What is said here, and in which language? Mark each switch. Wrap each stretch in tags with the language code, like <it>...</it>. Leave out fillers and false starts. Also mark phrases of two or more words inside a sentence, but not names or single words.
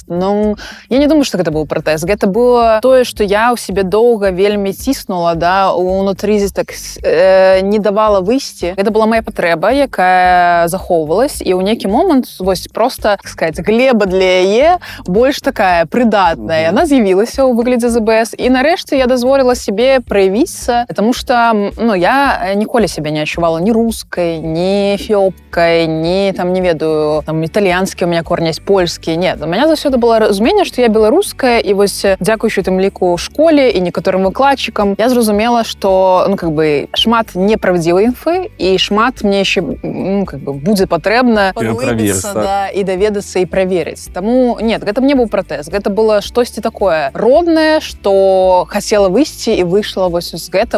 <be>Ну, я не думаю, што гэта быў пратэст. Гэта было тое, што я ў сябе доўга вельмі ціснула, да, унутры так не давала выйсці. Гэта была моя патрэба, якая захоўвалась, і ў нейкі момант, вось, просто,</be> <ru>так сказать,</ru> <be>глеба для яе больш такая прыдатная. Яна з'явілася ў выглядзе ЗБС, і нарэшце я дазволіла себе праявіцца,</be> <ru>потому что,</ru> <be>ну, я ніколі себе не адчувала ні рускай, ні эфіопкай, ні, там, не ведаю, там, італьянскі</be> <ru>у меня корні есть,</ru> <be>польскі.</be> <ru>Нет, у меня</ru> <be>заўсёды было разуменне, што я беларуская, і вось, дзякуючы тым ліку ў школе і некаторым выкладчыкам, я зразумела, што, ну,</be> <ru>как бы,</ru> <be>шмат неправдзівай інфы, і шмат мне яшчэ, ну,</be> <ru>как бы,</ru> <be>будзе патрэбна паглыбіцца, да, і даведацца і праверыць. Таму, нет, гэта мне быў пратэст. Гэта было штосьці такое роднае, што хацела выйсці і выйшла вось з гэтым.</be>